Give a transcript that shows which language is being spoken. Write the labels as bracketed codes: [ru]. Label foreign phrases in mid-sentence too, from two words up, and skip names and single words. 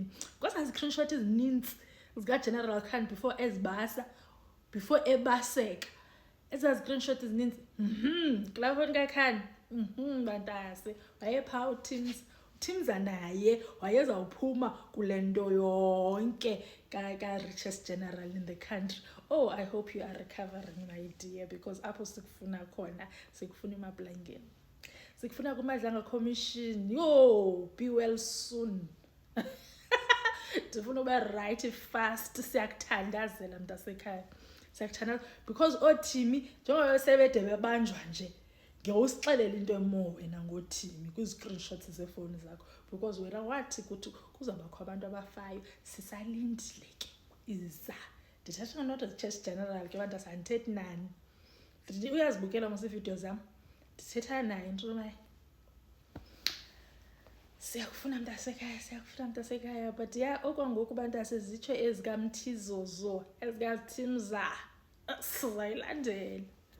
[xh] Kweza zi-screenshot ezininzi zikaGeneral Khan before ebaseka. Eza zi-screenshot ezininzi. Kulaa foni kaKhan. Bantase wayephaa uThimza naye wayezawuphuma kule nto yonke ka- [en] richest general in the country. Oh, I hope you are recovering, my dear, because [xh] apho sikufuna khona, sikufuna emablangeni. Sikufuna kuMadlanga Commission. Yo, [en] be well soon. [xh] Ndifuna ube [en] right fast. [xh] Siyakuthandazela mntasekhaya. Siyakuthandaza because oThimi njengoba sebede bebanjwa nje, ngiyosixelela into emo wena ngoThimi kwi-screenshots zefoni zakho, because wena wathi kuthi kuzawubakho abantu abafayo. Sisalindile ke iza. Ndithetha [en] not as church general [xh] ke bantu sandithethi nani. Uyazibukela mos iivideo zam. Ndithetha naye into naye. Siyakufuna mntasekhaya, but yeah, okwangoku bantase zitsho ezikamthizozo, ezikaThimza, sizayilandela.